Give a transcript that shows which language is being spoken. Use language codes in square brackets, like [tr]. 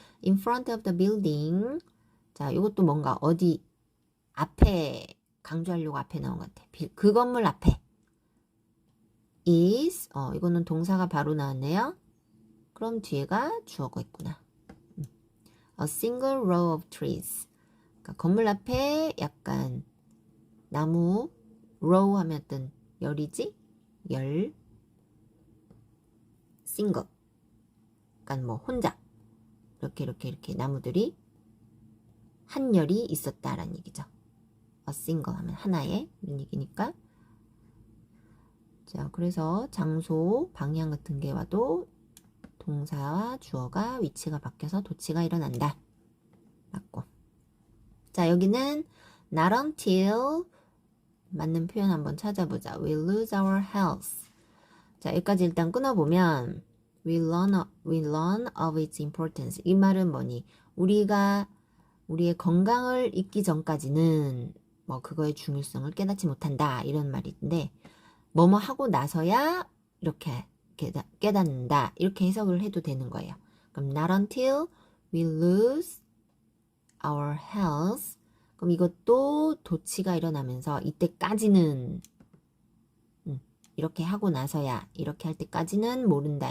[en] In front of the building. [ko] 자, 이것도 뭔가 어디 앞에 강조하려고 앞에 나온 것 같아. 그 건물 앞에. is. 이거는 동사가 바로 나왔네요. 그럼 뒤에가 주어가 있구나. [en] A single row of trees. [ko] 그러니까 건물 앞에 약간 나무 row 하면 어떤 열이지? 열. single. 그러니까 뭐 혼자. 이렇게 나무들이 한열이 있었다라는 얘기죠. a single 하면 하나의 이런 얘기니까. 자, 그래서 장소, 방향 같은 게 와도 동사와 주어가 위치가 바뀌어서 도치가 일어난다. 맞고. 자, 여기는 [en] not until [ko] 맞는 표현 한번 찾아보자. [en] We lose our health. [ko] 자, 여기까지 일단 끊어보면 [en] we learn of its importance. [ko] 이 말은 뭐니? 우리가 우리의 건강을 잊기 전까지는 뭐 그거의 중요성을 깨닫지 못한다. 이런 말인데 뭐뭐 하고 나서야 이렇게 깨닫는다. 이렇게 해석을 해도 되는 거예요. 그럼 [en] not until we lose our health. [ko] 그럼 이것도 도치가 일어나면서 이때까지는 이렇게 하고 나서야 이렇게 할 때까지는 모른다.